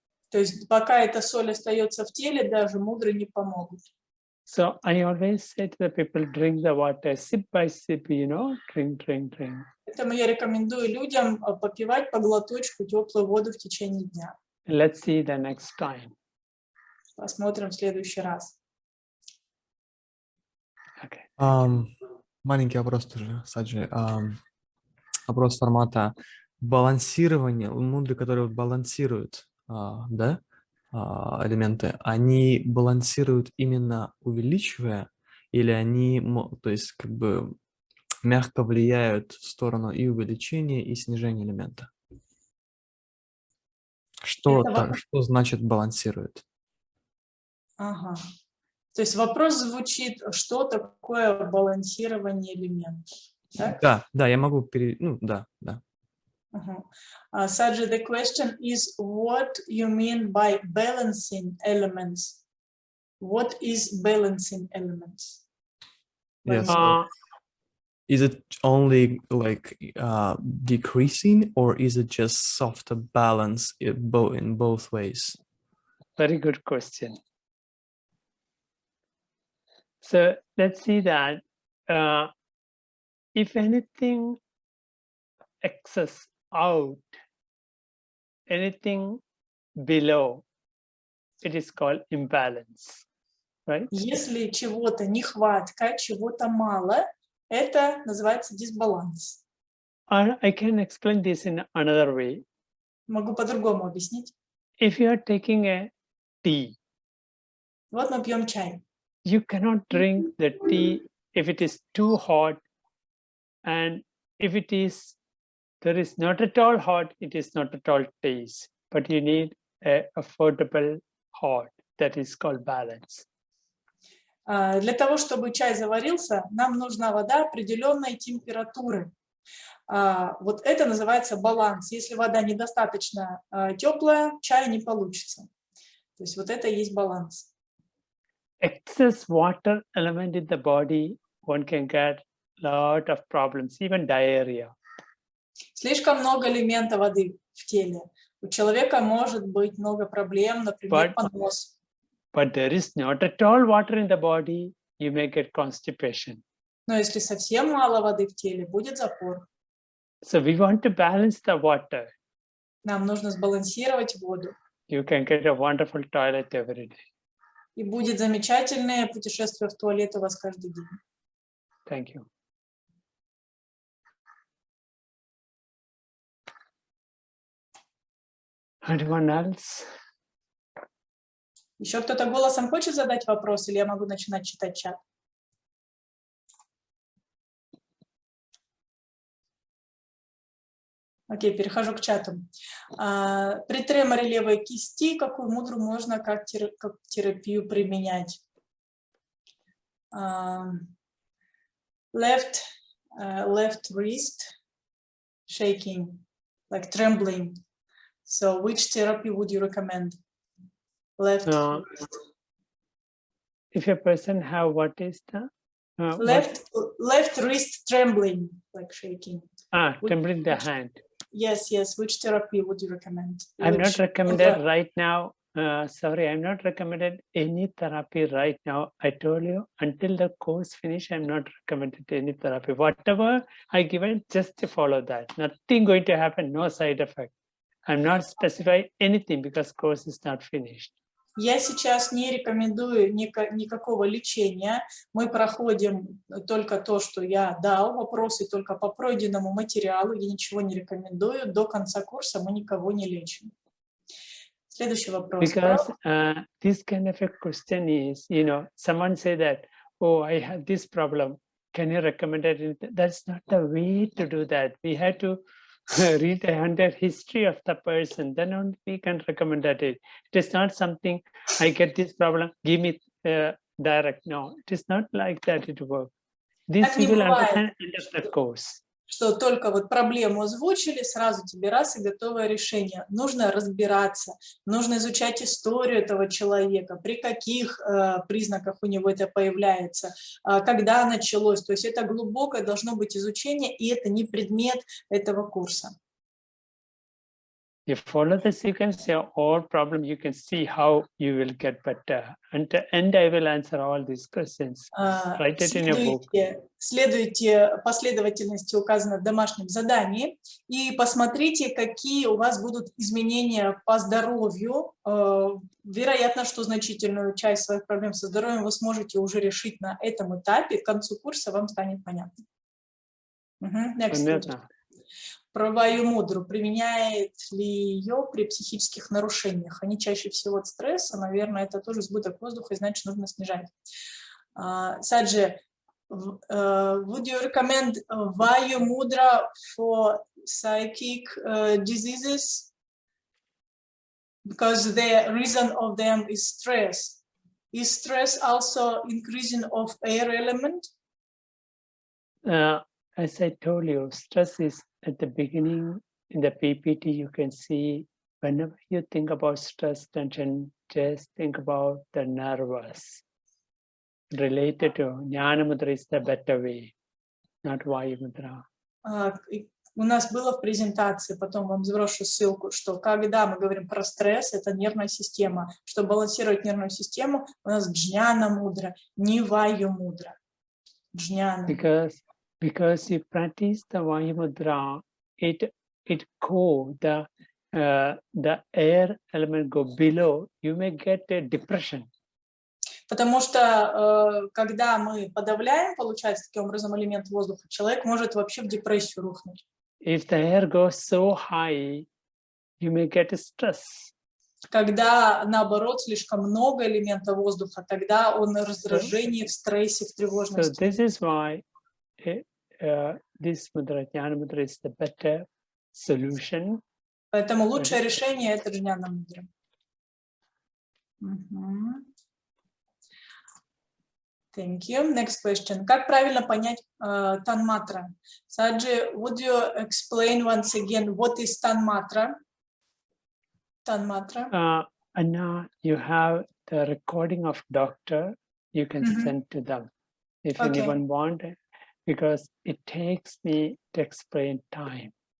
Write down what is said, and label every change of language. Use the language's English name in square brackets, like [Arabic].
[Russian] То есть пока эта соль остается в теле, даже мудры не помогут. [English] So I always say to the people, drink the water, sip by sip, you know, drink. [Russian] Поэтому я рекомендую людям попивать по глоточку теплую воду в течение дня. [English] Let's see the next time. [Russian] Посмотрим в следующий раз. [English] Okay. [Russian] Маленький вопрос тоже, Саджи. Вопрос формата балансирования. Мудры, которые балансируют, да, элементы, они балансируют именно увеличивая, или они, то есть, как бы мягко влияют в сторону и увеличения, и снижения элемента? Что значит балансирует? Ага. То есть вопрос звучит, что такое балансирование элементов? Так? Да, я могу да. [English] Саджи, the question is what you mean by balancing elements? What is balancing elements? Yes. Is it only like decreasing, or is it just softer balance in both ways? Very good question. So let's see that if anything excess out, anything below, it is called imbalance, right? [Russian] Если чего-то нехватка, чего-то мало, это называется дисбаланс. [English] I can explain this in another way. [Russian] Могу по-другому объяснить. [English] If you are taking a tea, [Russian] вот мы пьем чай. [English] You cannot drink the tea if it is too hot, and if there is not at all hot, it is not at all taste. But you need a affordable hot that is called balance. [Russian] Для того, чтобы чай заварился, нам нужна вода определенной температуры. Вот это называется баланс. Если вода недостаточно теплая, чая не получится. То есть вот это и есть баланс. [English] Excess water element in the body, one can get lot of problems, even diarrhea. [Russian] Слишком много элемента воды в теле. У человека может быть много проблем, например, понос. [English] But there is not at all water in the body, you may get constipation. [Russian] Но если совсем мало воды в теле, будет запор. [English] So we want to balance the water. [Russian] Нам нужно сбалансировать воду. [English] You can get a wonderful toilet every day. [Russian] И будет замечательное путешествие в туалет у вас каждый день. [English] Thank you. Anyone else? [Russian] Еще кто-то голосом хочет задать вопрос, или я могу начинать читать чат? Окей, перехожу к чату. При треморе левой кисти какую мудру можно как терапию применять? [English] Left wrist shaking, like trembling. So which therapy would you recommend? Left wrist. If a person have what is the left wrist trembling, like shaking. Trembling the hand. Yes. Which therapy would you recommend? I'm not recommended right now. Sorry, I'm not recommended any therapy right now. I told you until the course finish, I'm not recommended any therapy. Whatever I given, just to follow that. Nothing going to happen. No side effect. I'm not specifying anything because course is not finished. [Russian] Я сейчас не рекомендую никакого лечения. Мы проходим только то, что я дал, вопросы только по пройденному материалу. Я ничего не рекомендую. До конца курса мы никого не лечим. Следующий вопрос. [English] Because this kind of a question is, someone say that, oh, I have this problem. Can you recommend it? That's not the way to do that. We have to read the entire history of the person, then only we can recommend that it is not something I get this problem, give me direct. No, it is not like that it works. This you will understand end of the course. [Russian] Что только вот проблему озвучили, сразу тебе раз и готовое решение. Нужно разбираться, нужно изучать историю этого человека, при каких признаках у него это появляется, когда началось. То есть это глубокое должно быть изучение, и это не предмет этого курса. [English] You follow the sequence, your all problem, you can see how you will get better. And at the end, I will answer all these questions. Write it in a book. [Russian] Следуйте последовательности, указанной в домашнем задании, и посмотрите, какие у вас будут изменения по здоровью. Вероятно, что значительную часть своих проблем со здоровьем вы сможете уже решить на этом этапе. К концу курса вам станет понятно. Понятно. Про Вайю Мудру. Применяет ли ее при психических нарушениях? Они чаще всего от стресса. Наверное, это тоже избыток воздуха, и значит, нужно снижать. [English] Саджи, would you recommend Вайю Мудра for psychic diseases? Because the reason of them is stress. Is stress also increasing of air element? As I told you, stress is at the beginning. In the PPT, you can see whenever you think about stress, tension, just think about the nervous. Related to Dhyana Mudra is the better way, not Vaiyu Mudra. [Russian] У нас было в презентации, потом вам сброшу ссылку, что когда мы говорим про стресс, это нервная система. Чтобы балансировать нервную систему, у нас Дхняна Мудра, не Вайю Мудра. Дхняна. [English] Because you practice the Vaiyu Mudra, it go, the air element go below, you may get a depression. [Russian] Потому что когда мы подавляем, получается, таким образом элемент воздуха, человек может вообще в депрессию рухнуть. [English] If the air goes so high, you may get a stress. [Russian] Когда, наоборот, слишком много элемента воздуха, тогда он в раздражении, в стрессе, в тревожности. [English] So this is why this Mudra, Dhyana Mudra, is the better solution. [Russian] Поэтому лучшее решение – это Дхняна Мудра. [English] Thank you. Next question. [Russian] Как правильно понять танматра? [English] Саджи, would you explain once again what is tanmatra? Tanmatra. Anna, you have the recording of doctor. You can send to them if anyone want it, because it takes me to explain time.